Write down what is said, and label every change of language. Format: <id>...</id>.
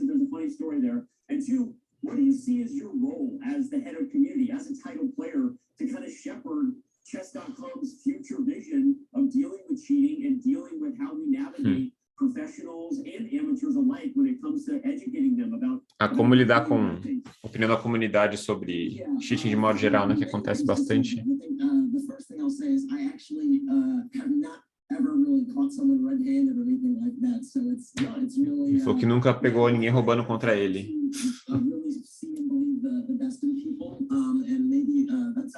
<en>And there's a funny story there. And two, what do you see as your role as the head of community, as a title player, to kind of shepherd Chess.com's future vision of dealing with cheating and dealing with how we navigate professionals and amateurs alike when it comes to educating them about</en> <pt>como lidar com a opinião da comunidade sobre cheating de modo geral, né, que acontece bastante.</pt> <en>The first thing I'll say is I actually have not ever really caught someone red-handed or anything like that, so it's really.</en> <pt>Ele falou que nunca pegou ninguém roubando contra ele.</pt> <en>Really see and believe the best in people, and maybe that's</en>